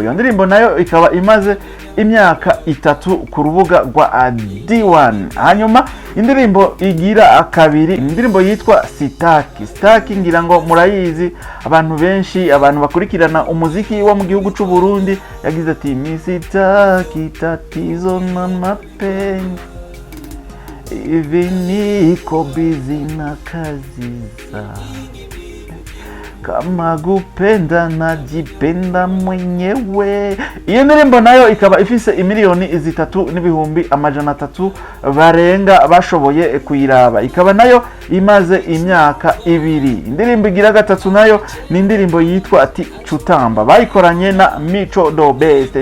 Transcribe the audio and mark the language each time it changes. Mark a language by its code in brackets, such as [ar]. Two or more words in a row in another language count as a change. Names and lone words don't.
[rn] Iyo ndirimbo nayo ikaba imaze imyaka 3 ku rubuga rwa D1. Hanyuma indirimbo igira kabiri, indirimbo yitwa Sitaki. Sitaki ngira ngo murayizi abantu benshi, abantu bakurikirana umuziki wo mu gihugu c'u Burundi. Yagize ati [sw] misitaki tatizo na mapenzi hivi niko busy na kazi za kama gupenda najipenda mwenyewe. [rn] Iyo ndirimbo nayo ikaba ifise imiliyoni 3 n'ibihumbi amajana 3 barenga bashoboye kuyiraba. Ikaba nayo imaze imyaka 2. Indirimbo igira gatatu nayo ni indirimbo yitwa ati Cutamba, bayikoranye na Mico do Beste.